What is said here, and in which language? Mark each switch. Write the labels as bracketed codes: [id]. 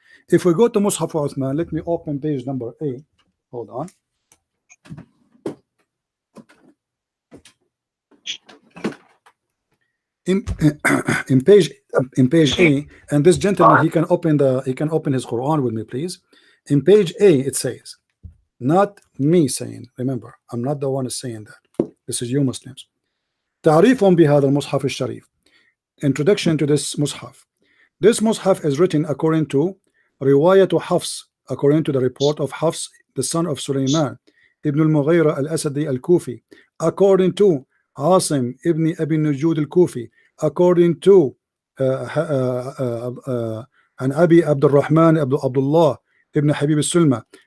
[en] If we go to Mus'haf Uthman, let me open page number 8. Hold on. in page A, and this gentleman, he can open his Quran with me, please. In page A, it says, not me saying, remember, I'm not the one saying that. This is you Muslims. [ar] تعريف بهذا المصحف الشريف. [en] Introduction to this mushaf. This mushaf is written according to [ar] رواية حفص, [en] according to the report of Hafs, the son of Sulaiman ibn al-Mughira al-Asadi al-Kufi, according to Asim ibn Abi Nujud al-Kufi, according to an Abi Abdul Rahman Abdullah ibn Habib al-Sulma,